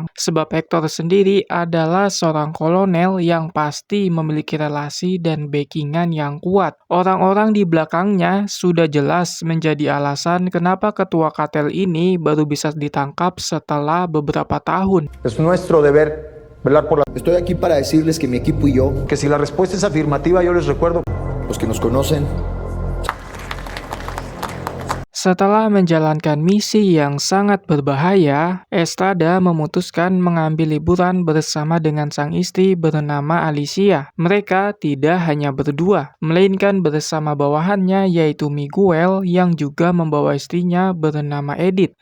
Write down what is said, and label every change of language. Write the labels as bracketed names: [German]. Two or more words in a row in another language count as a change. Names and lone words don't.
[Indonesian] Sebab Hector sendiri adalah seorang kolonel yang pasti memiliki relasi dan backingan yang kuat. Orang-orang di belakangnya sudah jelas menjadi alasan kenapa ketua kartel ini baru bisa ditangkap setelah beberapa tahun. [Spanish] Es nuestro deber velar por la... Estoy aquí para decirles que mi equipo y yo, Que si la respuesta es afirmativa, yo les recuerdo... los que nos conocen, [Indonesian] Setelah menjalankan misi yang sangat berbahaya, Estrada memutuskan mengambil liburan bersama dengan sang istri bernama Alicia. Mereka tidak hanya berdua, melainkan bersama bawahannya yaitu Miguel yang juga membawa istrinya bernama Edith.